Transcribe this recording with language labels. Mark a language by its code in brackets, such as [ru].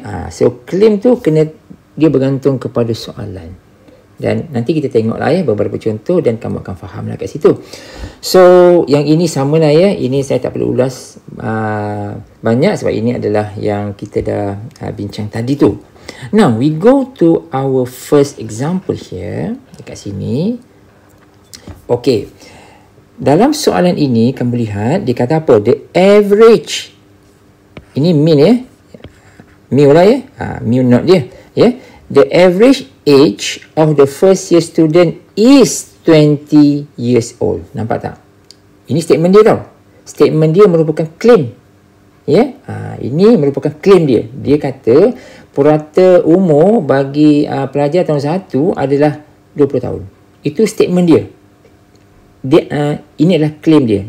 [ms] So, claim tu dia bergantung kepada soalan. Dan nanti kita tengoklah beberapa contoh dan kamu akan faham lah kat situ. So, yang ini sama lah Ini saya tak perlu ulas banyak sebab ini adalah yang kita dah bincang tadi tu. [en] Now, we go to our first example here. [ms] Dekat sini. Okay. Dalam soalan ini, kamu lihat, dia kata apa? [en] The average. [ms] Ini mean Mu lah mu not dia. [en] The average age of the first year student is 20 years old. [ms] Nampak tak? Ini statement dia tau. Statement dia merupakan claim. Ini merupakan claim dia. Dia kata purata umur bagi pelajar tahun 1 adalah 20 tahun. Itu statement dia. Ini adalah claim dia.